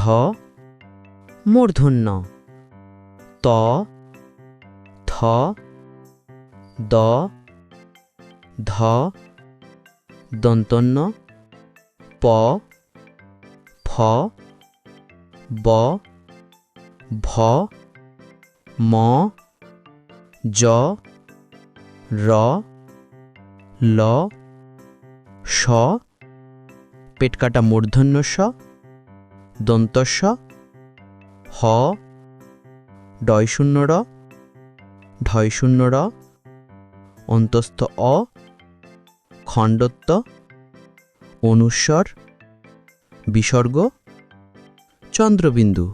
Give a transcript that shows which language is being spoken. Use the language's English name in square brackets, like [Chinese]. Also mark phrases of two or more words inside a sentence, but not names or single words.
[Bangla] মূর্ধন্য ত থ দ ধ দন্তন্য প ফ ব ভ ম জ র ল স পেট কাটা মূর্ধন্য স দন্তস্ব হ ডয় শূন্য র ঢয় শূন্য র অন্তস্থ অ খণ্ডত্ব অনুস্বর বিসর্গ চন্দ্রবিন্দু।